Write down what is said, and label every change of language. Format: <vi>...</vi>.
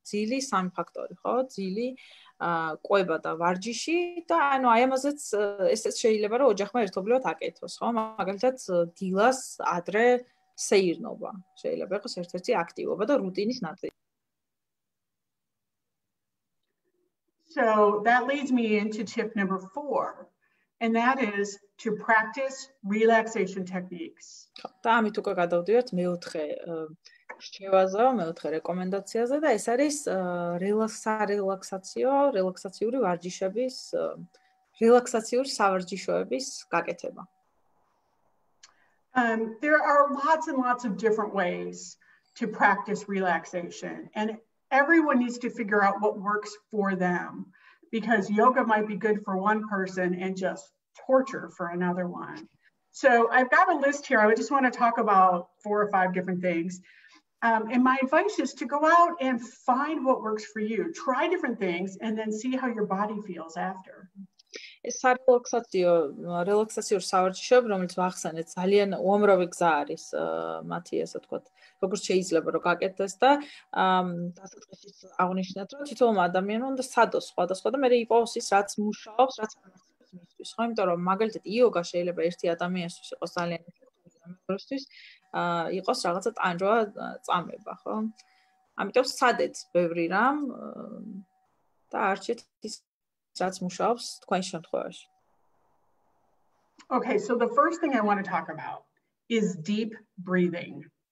<ka>ძილი სამი ფაქტორი, ხო? ძილი ყვება და ვარჯიში და ანუ აი ამაზეც ესეც შეიძლება რომ ოჯახმა ერთობლივად აკეთოს, ხო? მაგალითად დილას ადრე სეირნობა შეიძლება იყოს ერთ-ერთი აქტივობა და რუტინის ნაწილი.</ka> <en>So that leads me into tip number 4, and that is to practice relaxation techniques.</en> <ka>და ამით უკვე გადავდივართ მეოთხე რჩევაზე, მეოთხე რეკომენდაციაზე და ეს არის რელაქსაციური ვარჯიშების, რელაქსაციური სავარჯიშოების გაკეთება.</ka> <en>There are lots and lots of different ways to practice relaxation, and everyone needs to figure out what works for them, because yoga might be good for one person and just torture for another one. So I've got a list here. I just want to talk about 4 or 5 different things. And my advice is to go out and find what works for you. Try different things and then see how your body feels after.</en> <ka>ეს რელაქსაციური სავარჯიშოები, რომელიც ვახსენეთ, ძალიან უამრავი გზა არის მათი, ასე ვთქვათ, როგორც შეიძლება რომ გაკეთდეს და დასაწყისით აღნიშნეთ, რომ თითოეულ ადამიანმა უნდა სადოს სხვადასხვა და მე იყოს ის, რაც მუშაობს, რაც ამასწრებს მისთვის, ხო? იმიტომ რომ მაგალითად იოგა შეიძლება ერთი ადამიანისთვის იყოს ძალიან ეფექტური, მეორისთვის იყოს რაღაცა ტანჯვა წამება, ხო? ამიტომ სადეთ ბევრი რამ და არჩეთ ის რაც მუშაობს თქვენ შემთხვევაში.</ka> <en>Okay, so the first thing I want to talk about is deep breathing.</en>